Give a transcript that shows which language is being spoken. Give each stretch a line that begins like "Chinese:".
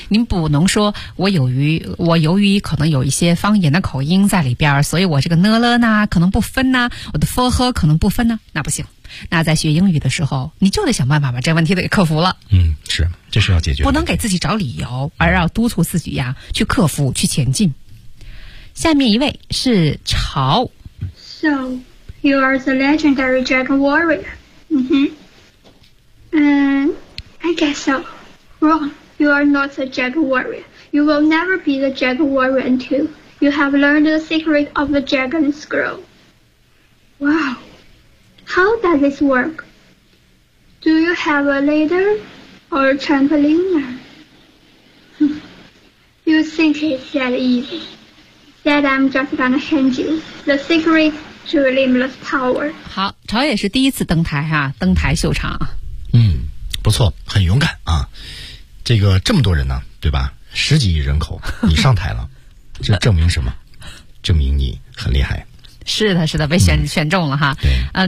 Chinese: 您不能说我由于可能有一些方言的口音在里边，所以我这个呢了呢可能不分呢，我的 for 和可能不分呢，那不行。那在学英语的时候，你就得想办法把这问题给克服了。嗯，是，这是要解决。不能给自己找理由，而要督促自己呀，去克服，去前进。下面一位是潮。
English: So, you are the legendary dragon warrior. I guess so. Wrong. You are not a dragon warrior. You will never be the dragon warrior until you have learned the secret of the dragon scroll. Wow. How does this work? Do you have a ladder or a trampoline? You think it's that easy? That I'm just gonna hand you the secret to a limitless power.
Chinese: 好，朝野是第一次登台哈、啊，登台秀场。嗯，不错，很勇敢啊。这个这么多人呢、啊，对吧？十几亿人口，你上台了，这证明什么？证明你很厉害。是的，是的，被选、嗯、选中了哈。对，